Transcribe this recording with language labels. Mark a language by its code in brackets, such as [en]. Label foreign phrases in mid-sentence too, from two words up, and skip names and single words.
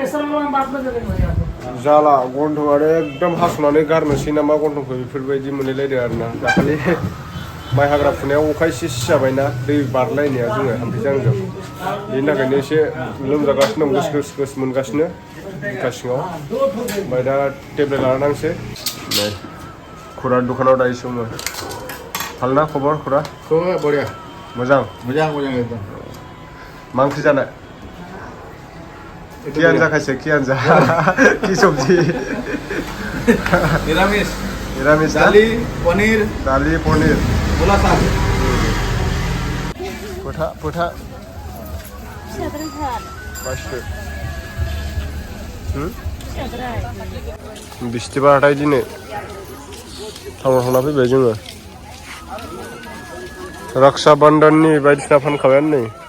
[brx] जाला गन्थंआनो एकदम हास'नानै गारनोसै नामा गन्थंखौ बेफोरबायदि मोनलायलायदों आरोना दाखालि माइ हाग्रा फुनायाव अखा एसे सिजाबायना दै बारलायनाया जोङो हाम्फैजांजों बेनि थाखायनो एसे लोमजागासिनो दं गोस गोस मोनगासिनो बिखा सिङाव ओमफ्राय दा टेब्लेट लाना नांसै नै खुरानि दखानाव दायो सङो भालना खबर खुरा बढिया मोजां एकदम मा ओंख्रि जानाय [as] কি আঞ্জা খাইছে কি আঞ্জা কি সবজি [brx] निरामिष [as] নিরামিষ [brx] दाली पनीर [as] দালি পনির [brx] मुला साग फोथा बासो बिस्थिबार हाथाय दिनै टाउनाव थांना फैबाय जोङो रक्षा बन्धननि बायदिसिना फानखाबायानो नै